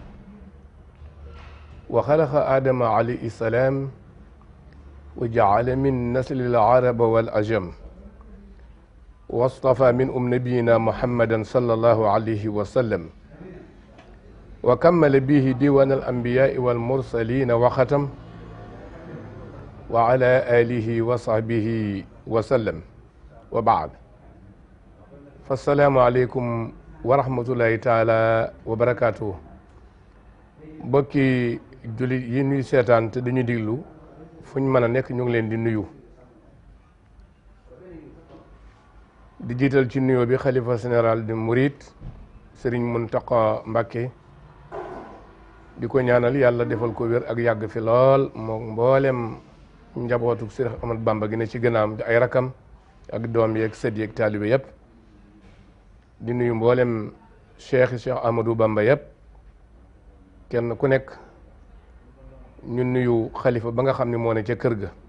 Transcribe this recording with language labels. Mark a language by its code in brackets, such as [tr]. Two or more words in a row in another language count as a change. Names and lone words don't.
[ar] وخلق آدم عليه السلام وجعل من نسل العرب والعجم واصطفى منهم نبينا محمدا صلى الله عليه وسلم وكمل به ديوان الأنبياء والمرسلين وختم وعلى آله وصحبه وسلم وبعد فالسلام عليكم ورحمة الله تعالى وبركاته [wo] bokki jullit yi ñuy seetaan te dañu diglu fu ñu mën a nekk ñu ngi leen di nuyu di jiital ci nuyoo bi xalifa général de Mouride Serigne Mountakha Mbacké di ko ñaanal yàlla defal ko wér ak yàgg fi lool moom mboolem njabootu Cheikh Ahmadou Bamba gi ne ci gënaam di ay rakam ak doom yeeg sët yeeg taalibe yëpp di nuyu mboolem Cheikh Ahmadou Bamba yëpp kenn ku nekk ñu nuyu xalifa ba nga xam ne moo ne ca kër ga